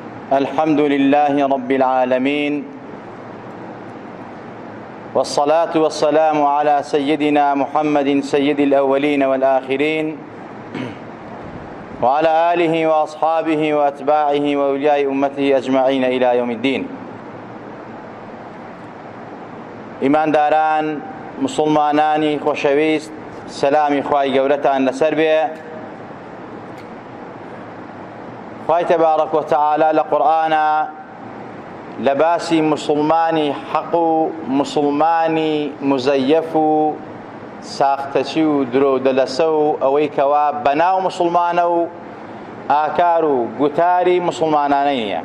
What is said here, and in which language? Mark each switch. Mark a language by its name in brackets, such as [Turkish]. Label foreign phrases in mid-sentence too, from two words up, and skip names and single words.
[Arabic] الحمد لله رب العالمين، والصلاة والسلام على سيدنا محمد سيد الأولين والآخرين، وعلى آله وأصحابه وأتباعه وأولياء أمته أجمعين إلى يوم الدين. [Central Kurdish] إيمان داران مسلمانانی خۆشەویست، سەلامی خوای گەورەتان لەسەر بێ. خوای تەبارەک وتەعالا لە قورئانە لە باسی مسلمانی حەق و مسلمانی مزەیەف و ساختەچی و درۆدەلەسە و ئەوەی کەوا بەناو مسلمانە و ئاکار و گوتاری مسلمانانە نییە.